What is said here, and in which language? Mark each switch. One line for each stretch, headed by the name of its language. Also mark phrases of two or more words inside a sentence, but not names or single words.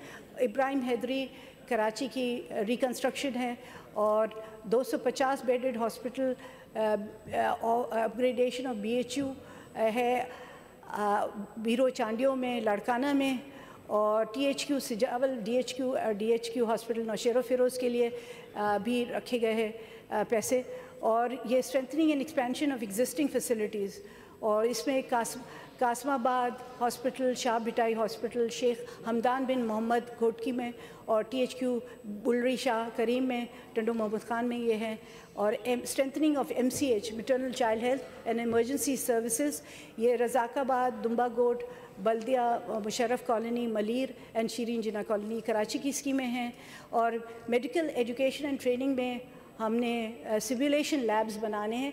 Urdu: ابراہیم حیدری کراچی کی ری کنسٹرکشن ہے اور
English: 250 bedded hospital upgradation of BHU
Urdu: ہے بیرو چانڈیوں میں، لاڑکانہ میں، اور THQ سجاول DHQ ہاسپٹل نوشہرو فیروز کے لیے بھی رکھے گئے ہیں پیسے. اور یہ
English: strengthening and expansion of existing facilities,
Urdu: اور اس میں قاسم آباد ہاسپٹل، شاہ بھٹائی ہاسپٹل، شیخ حمدان بن محمد گھوٹکی میں، اور THQ بلڑی شاہ کریم میں، ٹنڈو محمد خان میں یہ ہیں. اور
English: strengthening of MCH maternal child health and emergency services,
Urdu: یہ رزاق آباد، دمبہ گوٹھ، بلدیہ، مشرف کالونی، ملیر اینڈ شیریں جناح کالونی کراچی کی اسکیمیں ہیں. اور
English: medical education and training
Urdu: میں ہم نے
English: simulation labs
Urdu: بنانے ہیں.